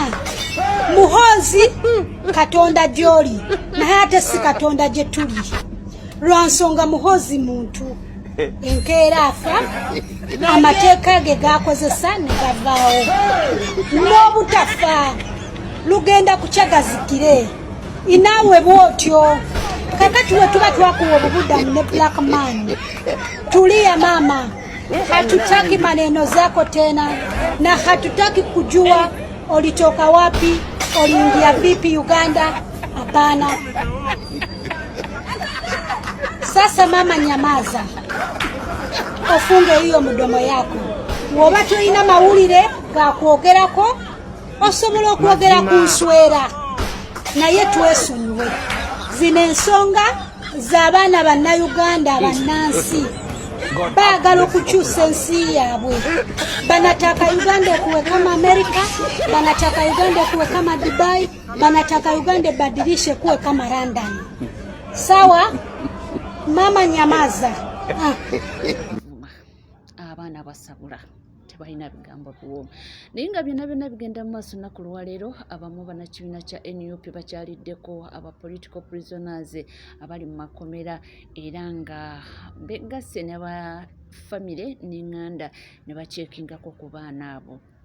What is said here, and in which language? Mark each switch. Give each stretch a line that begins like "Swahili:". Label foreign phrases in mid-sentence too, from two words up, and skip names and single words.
Ganda: Muhoozi katonda gy'oli naye ate si katonda gye tuli, lwansonga Muhoozi muntu enkeera afa, amateeka ge gakozesa ne gavaawo, n'obutafa lugenda kukyagazikire. Inaawe bwotyo kakati we tuba twakuwa obubudamu ne
English: black man,
Swahili: tulia mama, hatutaki maneno zako tena na hatutaki kujua ulitoka wapi, uliingia vipi Uganda. Hapana. Sasa mama, nyamaza, ofunge hiyo mdomo yako.
Ganda: Woba tulina mawulire ga kwogerako osobola okwogera ku nswera, naye twesonyiwe. Zino ensonga z'abaana bannayuganda abannansi baagala okukyusa ensi yaabwe.
Swahili: Banataka Uganda ekuwe kama Amerika, banataka Uganda ekuwe kama Dubai, banataka Uganda badilishe kuwe kama London. Sawa mama, nyamaza.
Ganda: Abaana basabula tebalina bigambo biwooma naye nga byonna bigenda mu maaso nnaku lwaleero. Abamu bannakibiina kya NUP bakyaliddeko aba
English: political prisoners
Ganda: abali mu makomera, era nga begasse n'aba famire n'eŋŋanda ne bakyekingako ku baana abo.